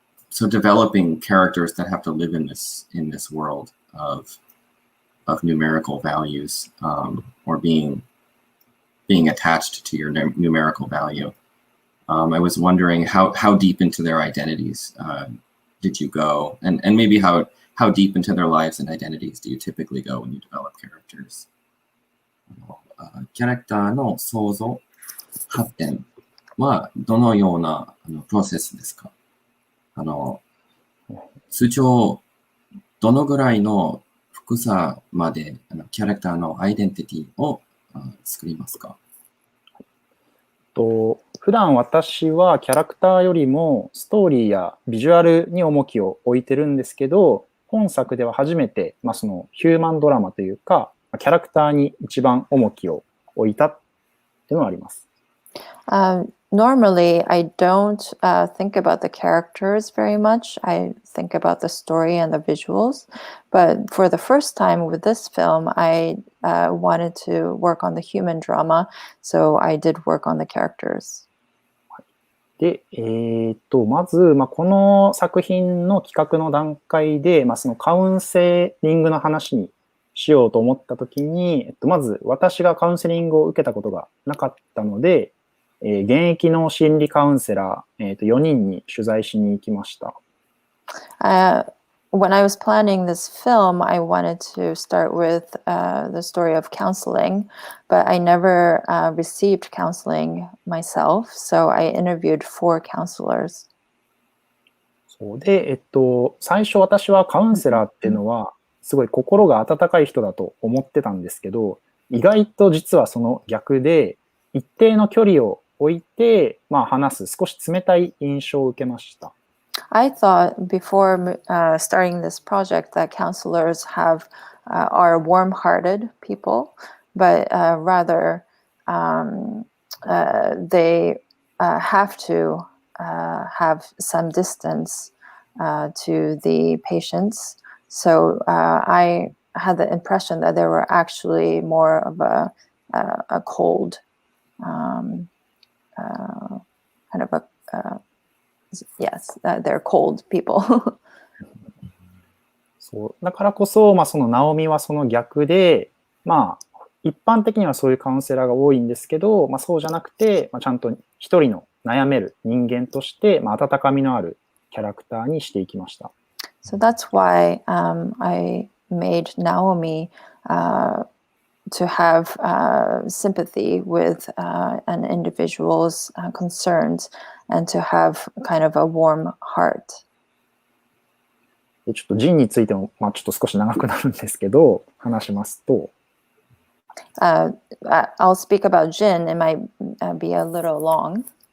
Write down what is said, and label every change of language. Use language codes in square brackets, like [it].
[en] So developing characters that have to live in this world of numerical values, or being attached to your numerical value. I was wondering how deep into their identities did you go, and maybe how deep into their lives and identities do you typically go when you develop characters? [ja] キャラクターの創造発展はどのようなプロセスですか？通常どのぐらいの深さまでキャラクターのアイデンティティを作りますか？普段私はキャラクターよりもストーリーやビジュアルに重きを置いてるんですけど、本作では初めて、そのヒューマンドラマというか、キャラクターに一番重きを置いたっていうのがあります。 [en] Normally, I don't think about the characters very much. I think about the story and the visuals. But for the first time with this film, I wanted to work on the human drama, so I did work on the characters. [ja] で、まず、この作品の企画の段階で、そのカウンセリングの話にしようと思ったときに、まず私がカウンセリングを受けたことがなかったので、現役の心理カウンセラー、4人に取材しに行きました。 [en] When I was planning this film, I wanted to start with the story of counseling, but I never received counseling myself, so I interviewed 4 counselors. [ja] そうで、最初私はカウンセラーっていうのは、すごい心が温かい人だと思ってたんですけど、意外と実はその逆で、一定の距離を置いて、話す少し冷たい印象を受けました。 [en] I thought before starting this project that counselors are warm-hearted people, but rather they have to have some distance to the patients. So I had the impression that they were actually more of a cold, kind of yes, they're cold people. [ja] そうだからこそ、そのナオミはその逆で、一般的にはそういうカウンセラーが多いんですけど、そうじゃなくて、ちゃんと一人の悩める人間として、温かみのあるキャラクターにしていきました。 [en] So that's why I made Naomi to have sympathy with an individual's concerns and to have kind of a warm heart. [ja] でちょっとジンについても、ちょっと少し長くなるんですけど、話しますと、 [en] I'll speak about Jin. It might be a little long.